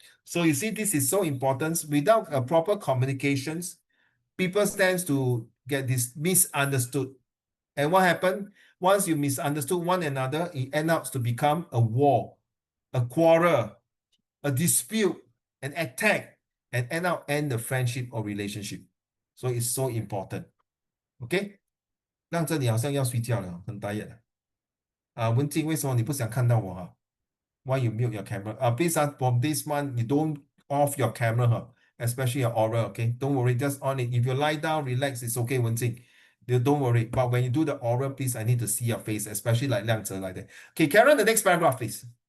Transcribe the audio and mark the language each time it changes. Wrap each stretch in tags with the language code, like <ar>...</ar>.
<en>So you see, this is so important. Without a proper communications, people tend to get this misunderstood. And what happened? Once you misunderstood one another, it ends up to become a war, a quarrel, a dispute, an attack, and end the friendship or relationship. So it's so important. Okay?</en> <zh>让这里好像要睡觉了，很 tired 文静，为什么你不想看到我</zh> <en>Why you mute your camera? Please, from this one, you don't off your camera, especially your oral, okay? Don't worry, just on it. If you lie down, relax, it's okay, Wenjing. Don't worry. But when you do the oral, please, I need to see your face, especially like Liang Zhe like that. Okay, carry on the next paragraph, please.</en>